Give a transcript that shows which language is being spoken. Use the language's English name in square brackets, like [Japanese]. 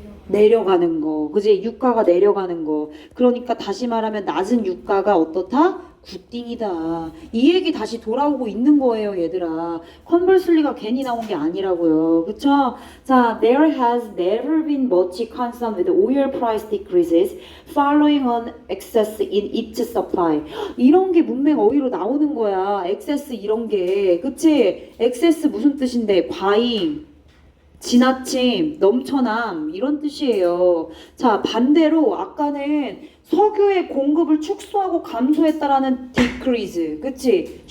[Korean] 내려가는 거. 그지? 유가가 내려가는 거. 그러니까 다시 말하면 낮은 유가가 어떻다? 굿띵이다. 이 얘기 다시 돌아오고 있는 거예요, 얘들아. 컨버슬리가 괜히 나온 게 아니라고요. 그쵸? [English] 자, there has never been much concern with oil price decreases following on excess in its supply. [Korean] 이런 게 문맥 어휘로 나오는 거야. excess 이런 게. 그치? excess 무슨 뜻인데? 과잉. 지나침, 넘쳐남 이런 뜻이에요. 자, 반대로 아까는 석유의 공급을 축소하고 감소했다라는 decrease, 그치?